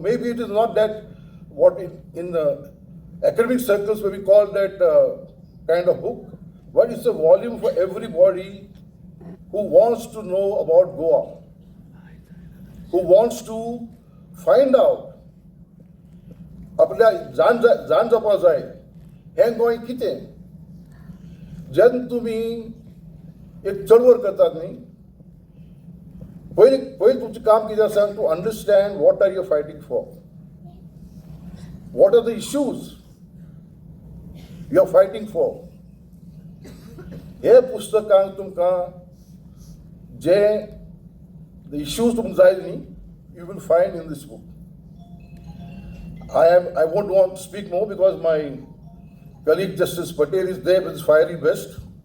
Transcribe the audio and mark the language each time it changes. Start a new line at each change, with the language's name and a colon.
English: Maybe it is not that what in the academic circles where we call that kind of book, but it's a volume for everybody who wants to know about Goa, who wants to find out
Goan Konkani: आपल्या जाण जावपा जाय हें गोंय कितें. जेन्ना तुमी एक चळवळ करतात न्ही, पयलीं तुमचें काम कितें आसा
English: To understand what are you fighting for, what are the issues you are fighting for.
Goan Konkani: हे पुस्तकांत तुमकां जे
English: the issues
Goan Konkani: तुमकां जाय न्ही,
English: you will find in this book. I won't want to speak more because my colleague Justice Patel is there with his fiery best.